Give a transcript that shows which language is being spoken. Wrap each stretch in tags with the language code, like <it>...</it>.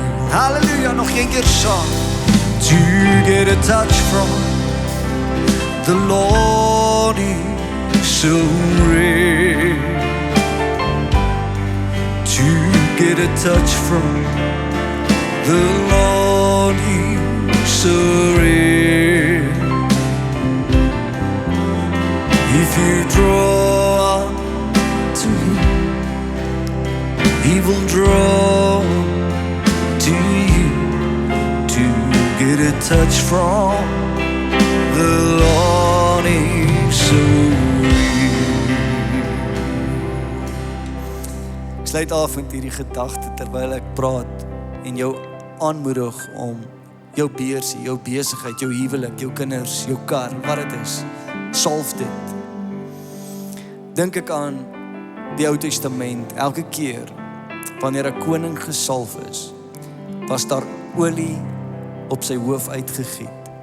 <af>Hallelujah, nog een keer saam.</af> <en>To get a touch from the Lord is so rare. To get a touch from the Lord is so rare. If you draw to Him, He will draw to you. To get a touch from the Lord is so real.</en> <af>Ek sluit af met hierdie gedagte terwyl ek praat en jou aanmoedig om jou beursie, jou besigheid, jou huwelik, jou kinders, jou kar, wat dit is, salf dit. Dink ek aan die Ou Testament, elke keer wanneer 'n koning gesalf is, was daar olie op sy hoof uitgegiet.</af>